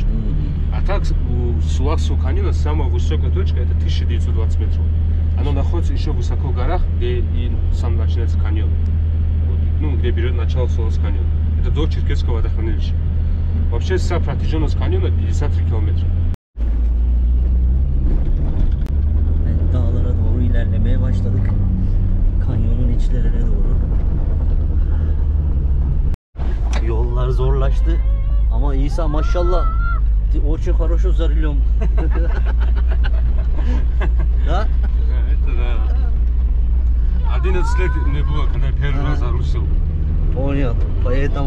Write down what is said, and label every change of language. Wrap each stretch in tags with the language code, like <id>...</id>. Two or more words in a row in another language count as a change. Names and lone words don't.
<ru>А так у Сулакского каньона самая высокая точка это 1920 метров. Оно находится еще высоко в горах, где и сам начинается каньон. Вот, ну, где берет начало Сулакского каньона. Это до Черкесского водохранилища. Вообще вся протяженность каньона 53 километра.</ru> <tr>Evet, dağlara doğru ilerlemeye başladık. Kanyonun içlerine doğru. Yollar zorlaştı. Ama İsa maşallah.</tr> <ru>Очень хорошо за рулем. Да? Это да. 11 лет не было, когда я первый раз за руль сел. Понятно. Поэтому.</ru>